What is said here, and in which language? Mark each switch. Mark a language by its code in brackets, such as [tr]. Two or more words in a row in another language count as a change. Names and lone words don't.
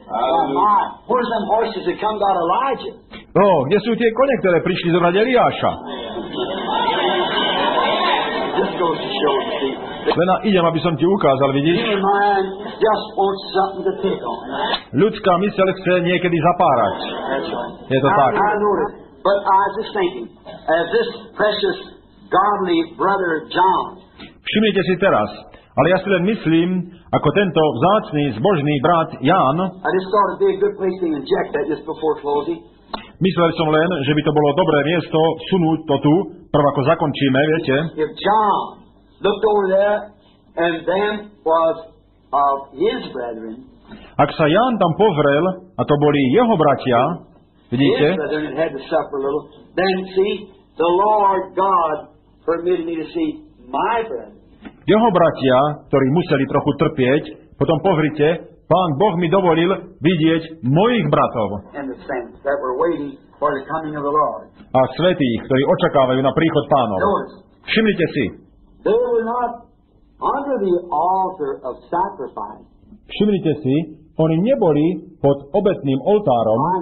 [sk] No, kde sú tie kone, ktoré prišli zobrať Eliáša? Len idem, aby som ti ukázal, vidíš? Ľudská myseľ chce niekedy zapárať. Je to tak. [en] But I was just thinking, as this precious, godly brother John. [sk] Všimnite si teraz, ale ja si len myslím, ako tento vzácny, zbožný brat Ján. [en] I just thought it'd be a good place to inject that just before closing. [sk] Myslel som len, že by to bolo dobré miesto sunúť to tu, prv ako zakončíme, viete? [en] If John looked over there and them was of his brethren. [sk] Ak sa Ján tam pozrel, a to boli jeho bratia, vidíte? [en] His brethren had to suffer a little. Then see, the Lord God permitted me to see my brethren. [sk] Jeho bratia, ktorí museli trochu trpieť, potom pozrite, Pán Boh mi dovolil vidieť mojich bratov a svätých, ktorí očakávajú na príchod Pánov. Všimnite si. Všimnite si, oni neboli pod obetným oltárom.